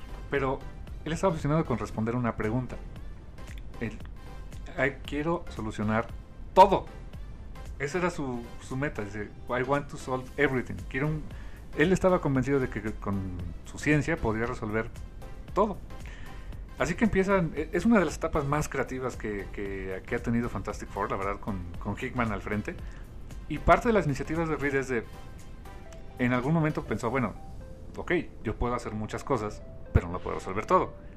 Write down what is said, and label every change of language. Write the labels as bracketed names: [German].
[Spanish] Pero él está obsesionado con responder una pregunta. Quiero solucionar todo. Esa era su meta. Dice, [English] I want to solve everything. [Spanish] Él estaba convencido de que con su ciencia podría resolver todo. Así que empiezan, es una de las etapas más creativas que ha tenido Fantastic Four, la verdad, con Hickman al frente. Y parte de las iniciativas de Reed es de, en algún momento pensó, bueno, ok, yo puedo hacer muchas cosas, pero no lo puedo resolver todo.